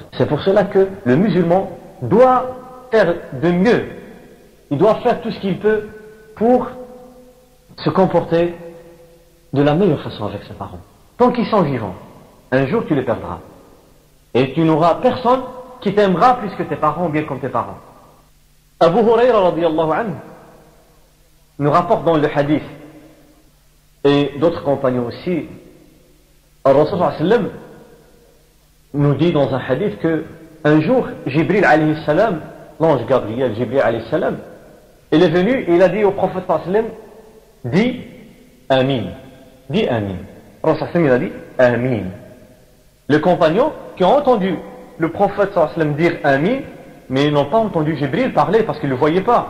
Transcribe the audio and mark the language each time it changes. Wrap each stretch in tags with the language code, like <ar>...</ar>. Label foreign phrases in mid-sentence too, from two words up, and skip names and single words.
<fr>C'est pour cela que le musulman doit faire de mieux. Il doit faire tout ce qu'il peut pour se comporter de la meilleure façon avec ses parents. Tant qu'ils sont vivants, un jour tu les perdras. Et tu n'auras personne qui t'aimera plus que tes parents ou bien comme tes parents. Abu Huraira</fr> <ar>رضي الله عنه</ar> <fr>nous rapporte dans le hadith, et d'autres compagnons aussi,</fr> <ar>الرسول صلى الله عليه وسلم</ar> <fr>nous dit dans un hadith que un jour, Jibril</fr> <ar>عليه السلام,</ar> <fr>l'ange Gabriel, Jibril</fr> <ar>عليه السلام,</ar> <fr>il est venu et il a dit au prophète</fr> <ar>صلى الله عليه وسلم,</ar> <fr>dis Amin. Dis Amin.</fr> <ar>رسول صلى الله عليه وسلم,</ar> <fr>il a dit Amin. Les compagnons qui ont entendu le prophète</fr> <ar>صلى الله عليه وسلم</ar> <fr>dire Amin, mais ils n'ont pas entendu Jibril parler parce qu'ils ne le voyaient pas.</fr>